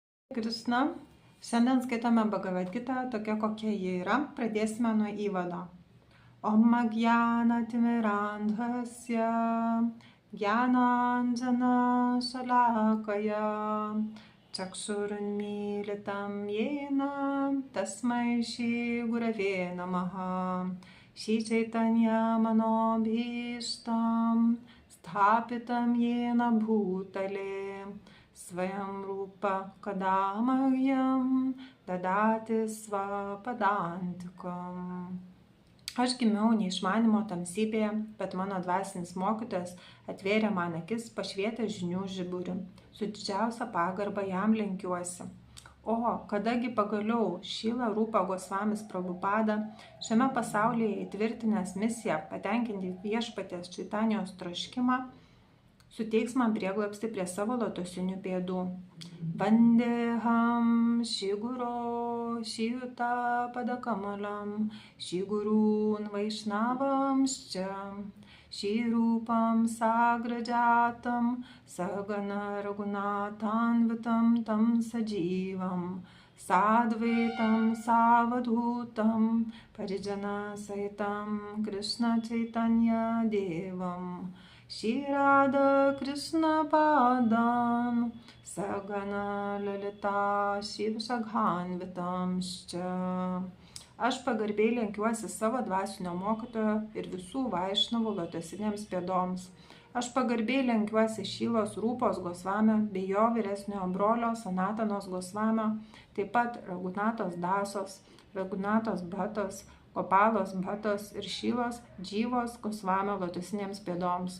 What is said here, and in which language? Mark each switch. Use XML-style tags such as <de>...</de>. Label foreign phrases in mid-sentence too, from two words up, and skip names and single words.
<lt>Krishna. Šiandien skaitome Bhagavad Gita tokia, kokia ji yra. Pradėsime nuo įvado.</lt> <sa>ॐ ज्ञानतिमिरान्धस्य ज्ञानाञ्जन शलाकया चक्षुरुन्मीलितम् येन तस्मै श्री गुरवे नमः श्री चैतन्य मनोभीष्टं स्थापितं येन भूतले स्वयं रूप कदामह्यं ददाति स्वपदान्तिकम्.</sa> <lt>Aš gimiau neišmanimo tamsybėje, bet mano dvasinis mokytojas atvėrė man akis pašvietęs žinių žiburį. Su didžiausia pagarba jam lenkiuosi. O, kadagi pagaliau Šrila Rupa Gosvamis Prabhupada šiame pasaulyje įtvirtinęs misiją patenkinti viešpaties Čaitanijos troškimą, suteiks man prieglobstį prie savo lotosinių pėdų.</lt> <sa>वन्देऽहं शिगुरो शियुत पदकमलं शिगुरून् वैष्णवांश्च शिरूपं साग्रजातं सगण रघुनाथान्वितं तं सजीवम् साद्वैतं सावधूतं परिजन सहितं कृष्ण चैतन्य देवं श्री राधा कृष्ण पादान् सगण ललिता शिव शघान्वितांश्च.</sa> <lt>Aš pagarbiai lenkiuosi savo dvasinio mokytojo ir visų vaišnavų lotosinėms pėdoms. Aš pagarbiai lenkiuosi Šrilos Rūpos Gosvamio bei jo vyresniojo brolio Sanatanos Gosvamio, taip pat Raghunatos Dasos, Raghunatos Bhatos, Gopalos Bhatos ir Šrilos Džyvos Gosvamio lotosinėms pėdoms.</lt>